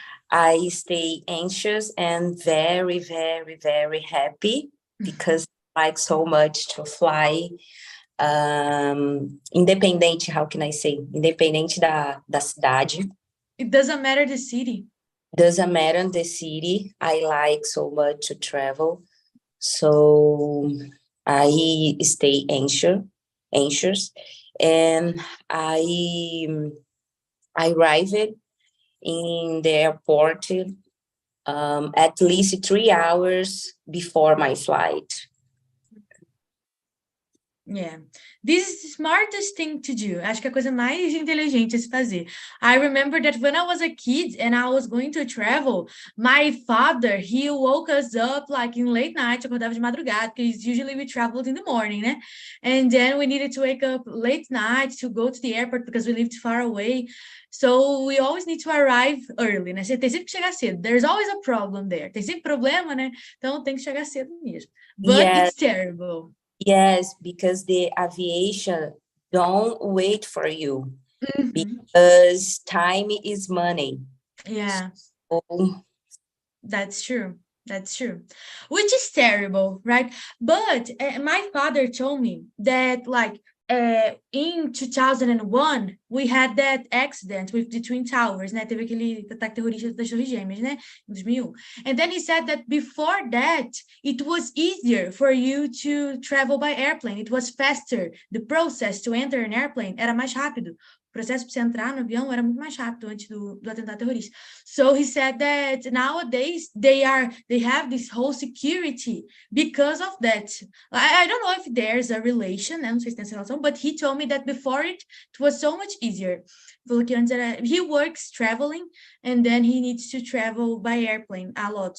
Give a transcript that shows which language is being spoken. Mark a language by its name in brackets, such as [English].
[English] I stay anxious and very, very, very happy because I like so much to fly. Independente, how can I say? [Portuguese] Independente da cidade. [English] It doesn't matter the city. Doesn't matter the city. I like so much to travel. So I stay anxious. And I arrived in the airport at least 3 hours before my flight. Yeah, this is the smartest thing to do. [Portuguese] Acho que é a coisa mais inteligente a se fazer. [English] I remember that when I was a kid and I was going to travel, my father, he woke us up like in late night, [Portuguese] acordava de madrugada, [English] because usually we traveled in the morning, né? And then we needed to wake up late night to go to the airport because we lived far away. So we always need to arrive early, né? [Portuguese] Você tem sempre que chegar cedo. [English] There's always a problem there. [Portuguese] Tem sempre problema, né? Então tem que chegar cedo mesmo. [English] But Yes. it's terrible. Yes, because the aviation don't wait for you because time is money. Yeah. So, That's true. That's true. Which is terrible, right? But my father told me that, like, in 2001, we had that accident with the Twin Towers, né? [Portuguese] Teve aquele ataque terrorista das Torres Gêmeas, né? Em 2001. [English] And then he said that before that, it was easier for you to travel by airplane. It was faster. The process to enter an airplane [Portuguese] era mais rápido. processo para você entrar no avião era muito mais chato antes do atentado terrorista. [English] So he said that nowadays they have this whole security because of that. I don't know if there's a relation, né? [Portuguese] Não sei se tem essa relação, [English] but he told me that before it was so much easier. [Portuguese] Falou que antes [English] he works traveling and then he needs to travel by airplane a lot.